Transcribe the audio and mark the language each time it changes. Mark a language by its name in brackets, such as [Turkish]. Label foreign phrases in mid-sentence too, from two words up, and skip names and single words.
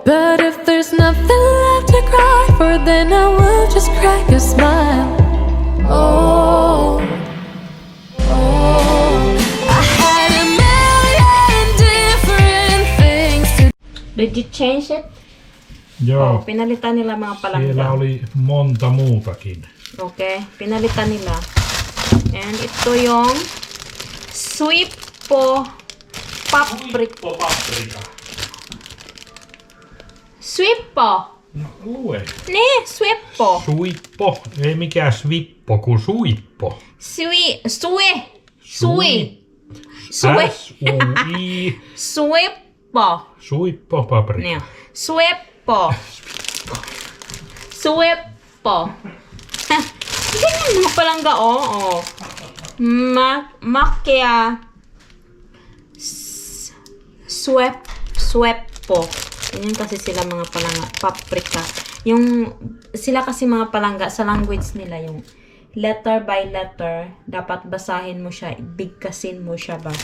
[English] But if there's nothing left to cry for, then I will just crack a smile. Oh, oh. I had a million different things to Did you change it? [Finnish] Joo, [Filipino] Pinalitan nila mga palangga. [Finnish] siellä oli monta muutakin. [Filipino] Okay, pinalitan nila. And ito yung Sweetpo paprika. Paprika. Sweetpo! [Finnish] No, lue. Niin, Sweetpo. Suippo. Ei mikään svippo, kun suippo. Sui. Sui. S-U-I. Sweetpo. Suippo paprika. Niin. Sweetpo. Sweetpo. [Filipino] Ganyan mga palangga, oh. [Finnish] Makia. Sweetpo. [Filipino] Ganyan kasi sila mga palangga. Paprika. Yung, sila kasi mga palangga, sa language nila, yung [English] letter by letter, [Filipino] dapat basahin mo siya, bigkasin mo siya ba.